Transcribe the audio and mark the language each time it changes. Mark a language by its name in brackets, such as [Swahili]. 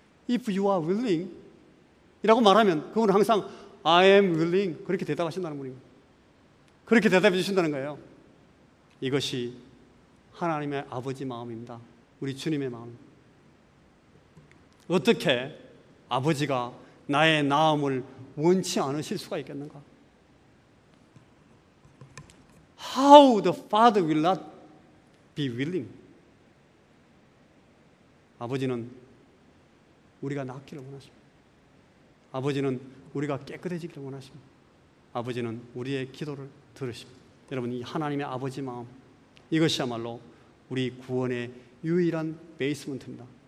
[English] If you are willing [Korean] 이라고 말하면 그분은 항상 [English] I am willing [Korean] 그렇게 대답하신다는 분입니다. 그렇게 대답해 주신다는 거예요. 이것이 하나님의 아버지 마음입니다. 우리 주님의 마음. 어떻게 아버지가 나의 나음을 원치 않으실 수가 있겠는가? [English] How the Father will not be willing? [Korean] 아버지는 우리가 낫기를 원하십니다. 아버지는 우리가 깨끗해지기를 원하십니다. 아버지는 우리의 기도를 들으십니다. 여러분, 이 하나님의 아버지 마음, 이것이야말로 우리 구원의 유일한 베이스먼트입니다.